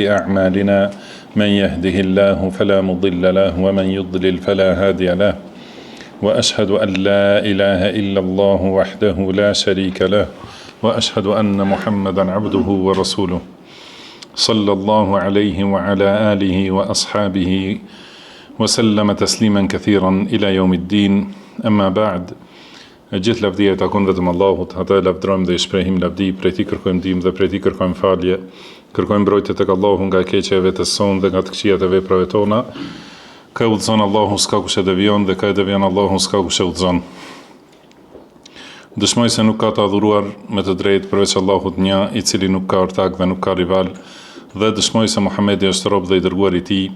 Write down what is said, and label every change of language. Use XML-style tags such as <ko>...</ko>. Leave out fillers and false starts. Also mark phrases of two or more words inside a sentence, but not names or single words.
<ar>أعمالنا من يهده الله فلا مضل له ومن يضلل فلا هادي له وأشهد أن لا إله إلا الله وحده لا شريك له وأشهد أن محمدا عبده ورسوله صلى الله عليه وعلى آله وأصحابه وسلم تسليما كثيرا إلى يوم الدين أما بعد.</ar> <sq>Gjithë lavdia i takon vetëm Allahut, ata e lavdrojmë dhe i shprehim lavdi, prej tij kërkojmë ndihmë dhe prej tij kërkojmë falje. Kërkojmë mbrojtje tek Allahu nga keqja e vetes sonë dhe nga të këqijat e veprave tona. Ka udhëzon Allahu s'ka kush e devion dhe ka e devion Allahu s'ka kush e udhëzon. Dëshmoj se nuk ka të adhuruar me të drejtë përveç Allahut një, i cili nuk ka ortak dhe nuk ka rival, dhe dëshmoj se Muhamedi është rob dhe i dërguar i tij.</sq>